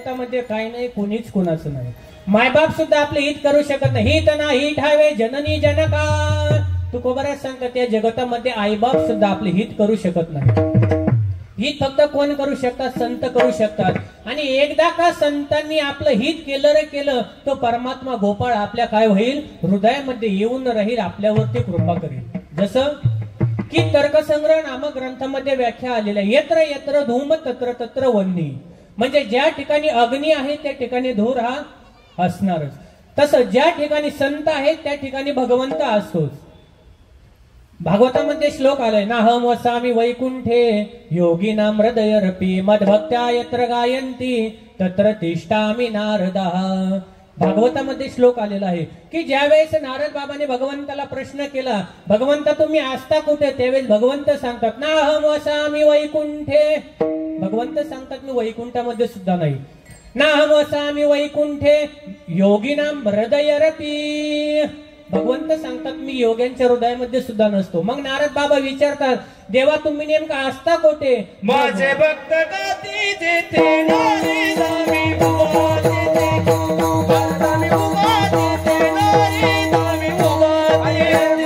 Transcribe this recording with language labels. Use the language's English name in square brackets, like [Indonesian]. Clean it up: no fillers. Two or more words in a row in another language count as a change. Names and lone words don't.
[Marathi] हृदयामध्ये काही नाही, कोणीच कोणाचं नाही. मायबाप सुद्धा आपले हित करू शकत नाही. हित ना हित हावे जननी जनका. तुकोबऱ्यात सांगतात त्या जगतामध्ये आईबाप सुद्धा आपले हित करू शकत नाही. हित फक्त कोण करू शकतात? संत करू शकतात. आणि एकदा का संतांनी आपलं हित केलं रे केलं, तो परमात्मा गोपाळ आपल्या काय होईल? हृदयामध्ये येऊन राहील, आपल्यावरती कृपा करेल. जसं की तर्कसंग्रह नामक ग्रंथामध्ये व्याख्या आलेल्या, [Sanskrit] यत्र यत्र धूम तत्र तत्र वन्नी. [Marathi] म्हणजे ज्या ठिकाणी अग्नी आहे त्या ठिकाणी धूर हा असणारच. तसं ज्या ठिकाणी संत आहेत त्या ठिकाणी भगवंत असतोच. भागवतामध्ये श्लोक आलाय, [Sanskrit] नाहम वसामी वैकुंठे योगिनाम हृदयरपी मद्भक्त्या यत्र गायन्ति तत्र तिष्ठामि नारदः. [Marathi] भागवतामध्ये श्लोक आलेला आहे की ज्यावेळेस नारद बाबाने भगवंताला प्रश्न केला, भगवंता तुम्ही असता कुठे? त्यावेळेस भगवंत सांगतात, [Sanskrit] नाहम वसामी वैकुंठे. [Marathi] भगवंत सांगतात मी वैकुंठामध्ये सुद्धा नाही. [Sanskrit] नाहम वसामी वैकुंठे योगिनाम हृदयरपी. [Marathi] भगवंत सांगतात मी योग्यांच्या हृदयामध्ये सुद्धा नसतो. मग नारद बाबा विचारतात, देवा तुम्ही नेमका असता कोठे? माझे भक्त गाती जेथे नारदामी उभा तेथे, नारदामी उभा तेथे, नारदामी उभा तेथे.